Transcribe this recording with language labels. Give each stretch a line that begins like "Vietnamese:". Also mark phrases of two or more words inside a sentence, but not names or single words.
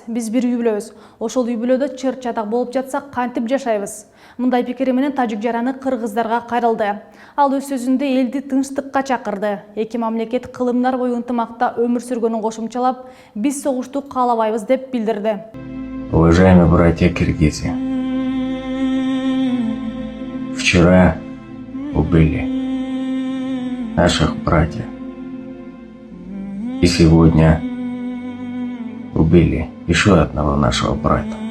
Kyrgyz: Биз бир үй бүлөбүз. Ошол үй бүлөдө чыр-чатак болуп жатсак кантип жашайбыз? Мындай пикири менен тажик жараны кыргыздарга кайрылды. Ал өз сөзүндө элди тынчтыкка чакырды. Эки мамлекет кылымдар бою ынтымакта өмүр сүргөнүн кошумчалап, биз согушту каалабайбыз деп билдирди.
Russian: Уважаемые братья киргизы, вчера убили наших братьев, и сегодня убили еще одного нашего брата.